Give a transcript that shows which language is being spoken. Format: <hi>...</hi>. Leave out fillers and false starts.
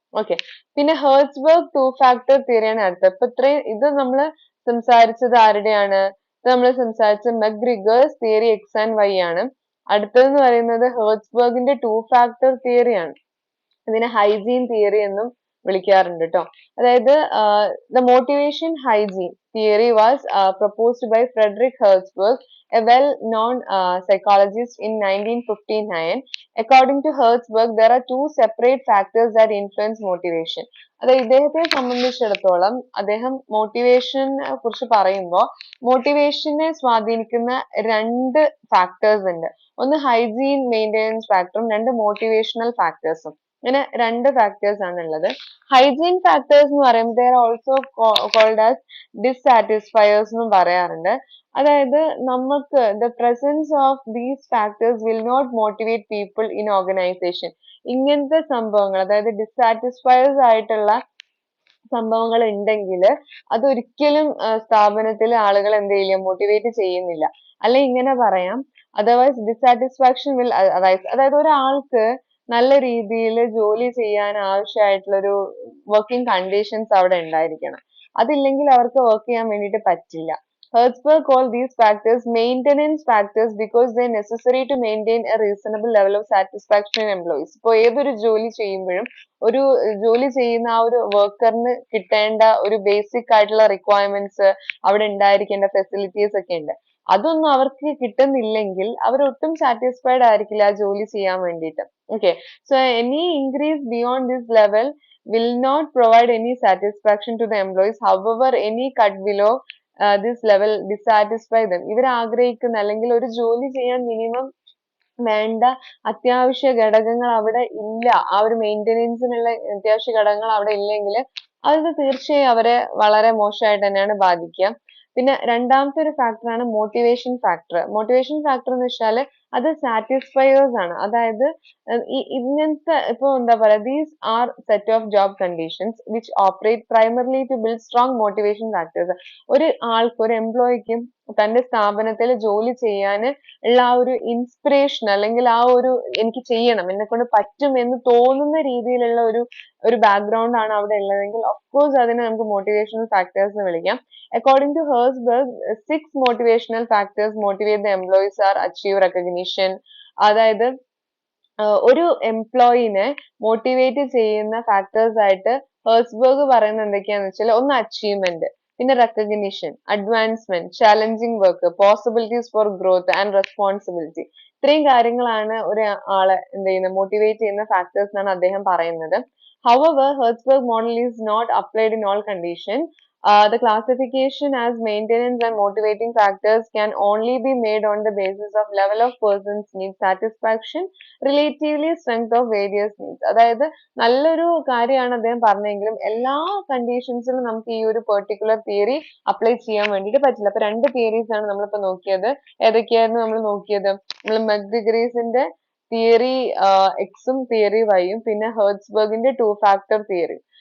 <ml>Okay, പിന്നെ ഹെർട്സ്ബർഗ് two factor തിയറിയാണ് അടുത്തത്. ഇപ്പൊ ഇത്രയും ഇത് നമ്മൾ സംസാരിച്ചത് ആരുടെയാണ്? ഇത് നമ്മൾ സംസാരിച്ചത് മെക്ഗ്രിഗേഴ്സ് തിയറി എക്സ് ആൻഡ് വൈ ആണ്. അടുത്തതെന്ന് പറയുന്നത് ഹെർട്സ്ബർഗിന്റെ ടു ഫാക്ടർ തിയറിയാണ്. ഇതിനെ ഹൈജീൻ തിയറി എന്നും വിളിക്കാറുണ്ട് ട്ടോ.</ml> <en>അതായത് the motivation hygiene theory was proposed by Frederick Herzberg, a well-known psychologist in 1959. According to Herzberg, there are two separate factors that influence motivation.</en> <ml>അതായത് ഇദ്ദേഹത്തെ സംബന്ധിച്ചിടത്തോളം അദ്ദേഹം മോട്ടിവേഷനെ കുറിച്ച് പറയുമ്പോൾ മോട്ടിവേഷനെ സ്വാധീനിക്കുന്ന രണ്ട് ഫാക്ടേഴ്സ് ഉണ്ട്. ഒന്ന് ഹൈജീൻ മെയിൻ്റെനൻസ് ഫാക്ടറും രണ്ട് മോട്ടിവേഷണൽ ഫാക്ടേഴ്സും. ഇങ്ങനെ രണ്ട് ഫാക്ടേഴ്സ് ആണ് ഉള്ളത്. ഹൈജീൻ ഫാക്ടേഴ്സ് എന്ന് പറയുമ്പോൾ</ml> <en>they are also called as dissatisfiers</en> <ml>എന്നും പറയാറുണ്ട്. അതായത് നമുക്ക്</ml> <en>The presence of these factors will not motivate people in organisation.</en> <ml>ഇങ്ങനത്തെ സംഭവങ്ങൾ അതായത് ഡിസാറ്റിസ്ഫയേഴ്സ് ആയിട്ടുള്ള സംഭവങ്ങൾ ഉണ്ടെങ്കിൽ അതൊരിക്കലും സ്ഥാപനത്തിൽ ആളുകൾ എന്ത് ചെയ്യില്ല, മോട്ടിവേറ്റ് ചെയ്യുന്നില്ല. അല്ലെ ഇങ്ങനെ പറയാം,</ml> <en>otherwise dissatisfaction will</en> <ml>അതായത് ഒരാൾക്ക് നല്ല രീതിയിൽ ജോലി ചെയ്യാൻ ആവശ്യമായിട്ടുള്ള ഒരു വർക്കിംഗ് കണ്ടീഷൻസ് അവിടെ ഉണ്ടായിരിക്കണം. അതില്ലെങ്കിൽ അവർക്ക് വർക്ക് ചെയ്യാൻ വേണ്ടിയിട്ട് പറ്റില്ല.</ml> <en>Herzberg called these factors maintenance factors because they are necessary to maintain a reasonable level of satisfaction in employees.</en> <ml>ഇപ്പോൾ ഏതൊരു ജോലി ചെയ്യുമ്പോഴും ഒരു ജോലി ചെയ്യുന്ന ആ ഒരു വർക്കറിന് കിട്ടേണ്ട ഒരു ബേസിക് ആയിട്ടുള്ള റിക്വയർമെന്റ്സ്, അവിടെ ഉണ്ടായിരിക്കേണ്ട ഫെസിലിറ്റീസ് ഒക്കെ ഉണ്ട്. അതൊന്നും അവർക്ക് കിട്ടുന്നില്ലെങ്കിൽ അവർ ഒട്ടും സാറ്റിസ്ഫൈഡ് ആയിരിക്കില്ല ആ ജോലി ചെയ്യാൻ വേണ്ടിയിട്ട്.</ml> <en>Okay, so any increase beyond this level will not provide any satisfaction to the employees. However, any cut below this level dissatisfy them.</en> <ml>ഇവർ ആഗ്രഹിക്കുന്ന അല്ലെങ്കിൽ ഒരു ജോലി ചെയ്യാൻ മിനിമം വേണ്ട അത്യാവശ്യ ഘടകങ്ങൾ അവിടെ ഇല്ല, ആ ഒരു മെയിൻ്റെനൻസിനുള്ള അത്യാവശ്യ ഘടകങ്ങൾ അവിടെ ഇല്ലെങ്കിൽ അത് തീർച്ചയായും അവരെ വളരെ മോശമായിട്ട് തന്നെയാണ് ബാധിക്കുക. പിന്നെ രണ്ടാമത്തെ ഒരു ഫാക്ടറാണ് മോട്ടിവേഷൻ ഫാക്ടർ. മോട്ടിവേഷൻ ഫാക്ടർ എന്ന് വെച്ചാൽ അത് സാറ്റിസ്ഫയേഴ്സ് ആണ്. അതായത് ഇങ്ങനത്തെ ഇപ്പൊ എന്താ പറയാ,</ml> <en>These are set of job conditions which operate primarily to build strong motivation factors.</en> <ml>ഒരു ആൾക്ക്, ഒരു എംപ്ലോയിക്കും തന്റെ സ്ഥാപനത്തിൽ ജോലി ചെയ്യാൻ ഉള്ള ആ ഒരു ഇൻസ്പിറേഷൻ, അല്ലെങ്കിൽ ആ ഒരു എനിക്ക് ചെയ്യണം, എന്നെ കൊണ്ട് പറ്റും എന്ന് തോന്നുന്ന രീതിയിലുള്ള ഒരു ബാക്ക്ഗ്രൗണ്ട് ആണ് അവിടെ ഉള്ളതെങ്കിൽ ഓഫ് കോഴ്സ് അതിനെ നമുക്ക് മോട്ടിവേഷണൽ ഫാക്ടേഴ്സ് എന്ന് വിളിക്കാം.</ml> <en>According to Herzberg, 6 motivational factors motivate the employees are achieve recognition.</en> <ml>അതായത് ഒരു എംപ്ലോയിനെ മോട്ടിവേറ്റ് ചെയ്യുന്ന ഫാക്ടേഴ്സ് ആയിട്ട് ഹേഴ്സ്ബർഗ് പറയുന്നത് എന്തൊക്കെയാന്ന് വെച്ചാൽ, ഒന്ന് അച്ചീവ്മെന്റ്, പിന്നെ recognition, advancement, challenging work, possibilities for growth and responsibility. ഇത്രയും കാര്യങ്ങളാണ് ഒരു ആളെ എന്ത് ചെയ്യുന്നത്, മോട്ടിവേറ്റ് ചെയ്യുന്ന ഫാക്ടേഴ്സ് എന്നാണ് അദ്ദേഹം പറയുന്നത്.</ml> <en>However, Herzberg model is not applied in all conditions. The classification as maintenance and motivating factors can only be made on the basis of level of person's need satisfaction, relatively strength of various needs.</en> <ml>അതായത് നല്ലൊരു കാര്യമാണ് അദ്ദേഹം പറഞ്ഞെങ്കിലും എല്ലാ കണ്ടീഷൻസിലും നമുക്ക് ഈ ഒരു particular theory apply ചെയ്യാൻ വേണ്ടിയിട്ട് പറ്റില്ല. അപ്പൊ രണ്ട് തിയറീസ് ആണ് നമ്മളിപ്പോ നോക്കിയത്. ഏതൊക്കെയായിരുന്നു നമ്മൾ നോക്കിയത്? നമ്മൾ മെക്ഡിഗ്രീസിന്റെ തിയറി എക്സും തിയറി വൈയും, പിന്നെ ഹെർട്സ്ബർഗിന്റെ ടു ഫാക്ടർ തിയറി.</ml>